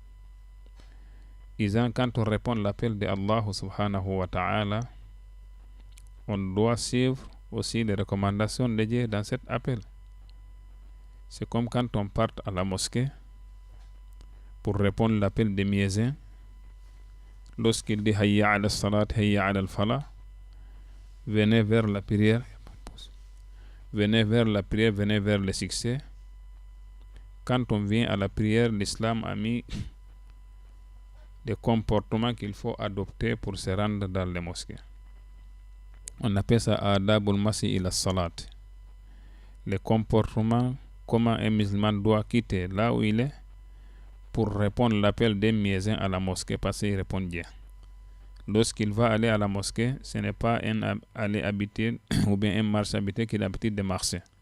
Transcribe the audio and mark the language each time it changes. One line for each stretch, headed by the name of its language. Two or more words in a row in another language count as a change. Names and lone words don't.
French: Quand on répond à l'appel de Allah
Arabic: سبحانه وتعالى,
French: on doit suivre aussi les recommandations de Dieu dans cet appel. C'est comme quand on part à la mosquée pour répondre à l'appel des muezzins. Lorsqu'il dit
Arabic: حي على الصلاة، حي على الفلاح,
French: venez vers la prière, venez vers la prière, venez vers le succès. Quand on vient à la prière, l'islam a mis des comportements qu'il faut adopter pour se rendre dans les mosquées. On appelle ça
Arabic: آداب المشي إلى الصلاة.
French: Les comportements, comment un musulman doit quitter là où il est pour répondre à l'appel des muezzins à la mosquée, parce qu'il répond bien. Lorsqu'il va aller à la mosquée, ce n'est pas un aller habité ou bien un marche habité qu'il a l'habitude de marcher.